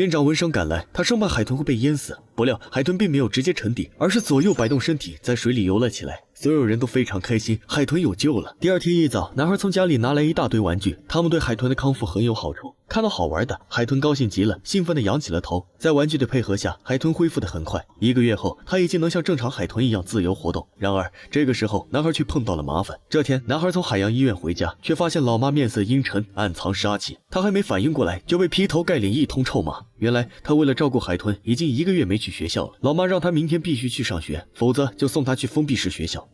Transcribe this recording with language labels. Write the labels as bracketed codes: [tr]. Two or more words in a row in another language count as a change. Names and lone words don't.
[zh] 院長聞聲趕來，他生怕海豚會被淹死，不料海豚並沒有直接沉底，而是左右擺動身體，在水裡游了起來。所有人都非常開心，海豚有救了。第二天一早，男孩從家裡拿來一大堆玩具，他们對海豚的康復很有好處。看到好玩的，海豚高興極了，興奮地仰起了頭。在玩具的配合下，海豚恢復得很快。1 個月後，他已經能像正常海豚一樣自由活動。然而，這個時候，男孩卻碰到了麻煩。這天，男孩從海洋醫院回家，卻發現老媽面色陰沉，暗藏殺氣。他還沒反應過來，就被劈頭蓋臉一通臭罵。原來，他為了照顧海豚，已經1個月沒去學校了。老媽讓他明天必須去上學，否則就送他去封閉式學校。